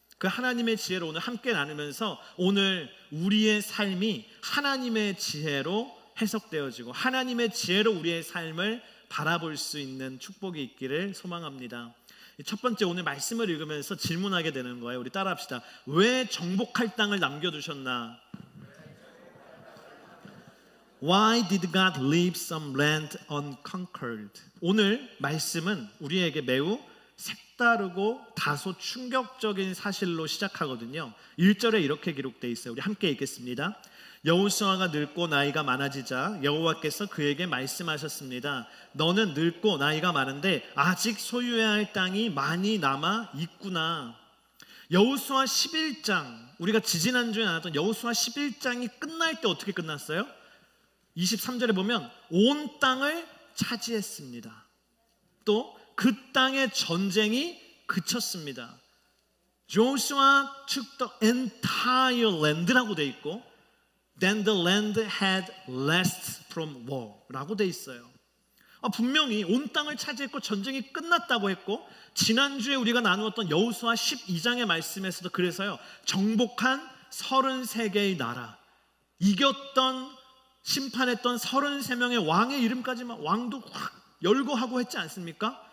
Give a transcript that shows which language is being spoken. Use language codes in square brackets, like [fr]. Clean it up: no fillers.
[ko] 그 하나님의 지혜를 오늘 함께 나누면서 오늘 우리의 삶이 하나님의 지혜로 해석되어지고 하나님의 지혜로 우리의 삶을 바라볼 수 있는 축복이 있기를 소망합니다. 첫 번째, 오늘 말씀을 읽으면서 질문하게 되는 거예요. 우리 따라합시다. 왜 정복할 땅을 남겨두셨나? [en] Why did God leave some land unconquered? [ko] 오늘 말씀은 우리에게 매우 색다르고 다소 충격적인 사실로 시작하거든요. 1절에 이렇게 기록되어 있어요. 우리 함께 읽겠습니다. 여호수아가 늙고 나이가 많아지자 여호와께서 그에게 말씀하셨습니다. 너는 늙고 나이가 많은데 아직 소유해야 할 땅이 많이 남아 있구나. 여호수아 11장, 우리가 지지난주에 나눴던 여호수아 11장이 끝날 때 어떻게 끝났어요? 23절에 보면 온 땅을 차지했습니다. 또 그 땅의 전쟁이 그쳤습니다. [en] Joshua took the entire land라고 [ko] 돼 있고 [en] Then the land had rest from war [ko] 라고 돼 있어요. 분명히 온 땅을 차지했고 전쟁이 끝났다고 했고, 지난주에 우리가 나누었던 여호수아 12장의 말씀에서도 그래서요, 정복한 33개의 나라, 이겼던 심판했던 33명의 왕의 이름까지 막 왕도 확 열거하고 했지 않습니까?